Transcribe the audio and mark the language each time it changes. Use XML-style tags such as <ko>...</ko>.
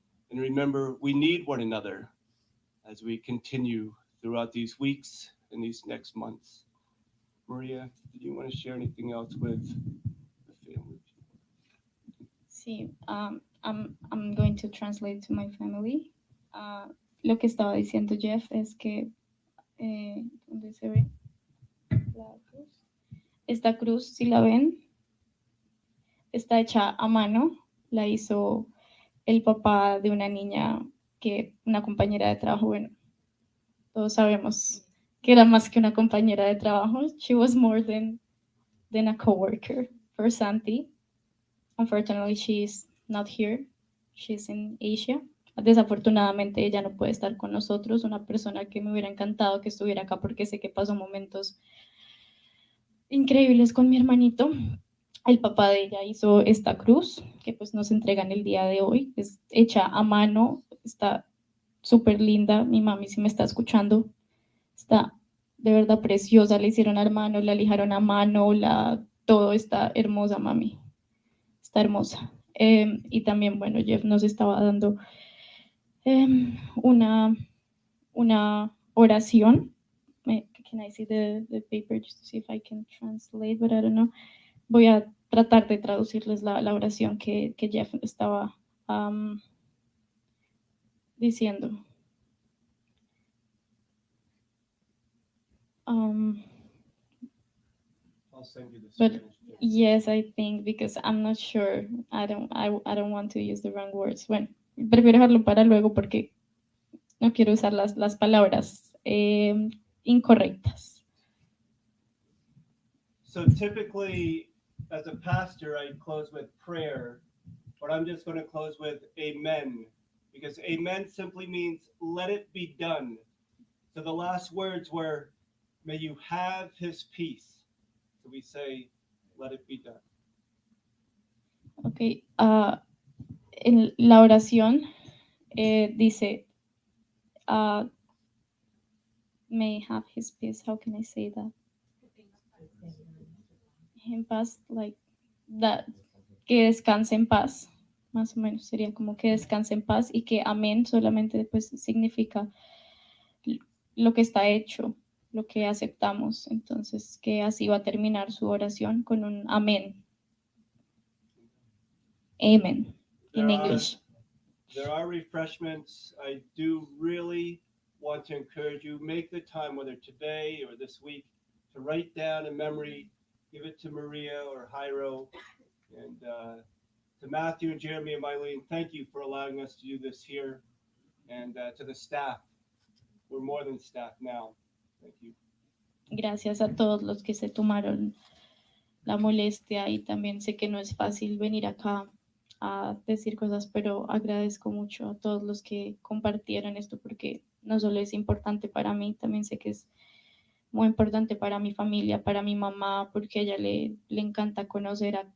<en>And remember, we need one another as we continue throughout these weeks and these next months. Maria, did you want to share anything else with the family? Sí, I'm going to translate to my family.</en> <es>Lo que estaba diciendo Jeff es que, ¿dónde se ve? La cruz. Esta cruz, si la ven, está hecha a mano, la hizo el papá de una niña una compañera de trabajo, bueno, todos sabemos que era más que una compañera de trabajo. She was more than a coworker for Santi. Unfortunately, she's not here. She's in Asia. Desafortunadamente ella no puede estar con nosotros, una persona que me hubiera encantado que estuviera acá porque sé que pasó momentos increíbles con mi hermanito. El papá de ella hizo esta cruz que pues nos entregan el día de hoy. Es hecha a mano, está súper linda. Mi mami, si me está escuchando, está de verdad preciosa. La hicieron a mano, la lijaron a mano, todo está hermosa, mami. Está hermosa. Y también, bueno, Jeff nos estaba dando una oración.</es> <en>Can I see the paper just to see if I can translate, but I don't know.</en> <es>Voy a tratar de traducirles la oración que Jeff estaba diciendo.</es> <en>I'll send you the But Spanish. yes, I think, because I'm not sure. I don't want to use the wrong words.</en> <es>Bueno, prefiero dejarlo para luego porque no quiero usar las palabras incorrectas.</es> <en>So typically, as a pastor, I close with prayer, but I'm just going to close with amen, because amen simply means let it be done. So the last words were, may you have his peace. So we say, let it be done.</en> <es>Ok, en la oración dice,</es> <en>may have his peace. How can I say that?</en> <es>En paz,</es> <en>like that,</en> <es>que descanse en paz, más o menos sería como que descanse en paz, y que amén solamente pues significa lo que está hecho, lo que aceptamos. Entonces, que así va a terminar su oración con un amén.</es> <en>Amen in English. There are refreshments. I do really want to encourage you, make the time, whether today or this week, to write down a memory, give it to Maria or Jairo, and to Matthew and Jeremy and Mylene, thank you for allowing us to do this here, and to the staff. We're more than staff now. Thank you.</en> <es>Gracias a todos los que se tomaron la molestia, y también sé que no es fácil venir acá a decir cosas, pero agradezco mucho a todos los que compartieron esto, porque no solo es importante para mí, también sé que es muy importante para mi familia, para mi mamá, porque a ella le encanta conocer</es>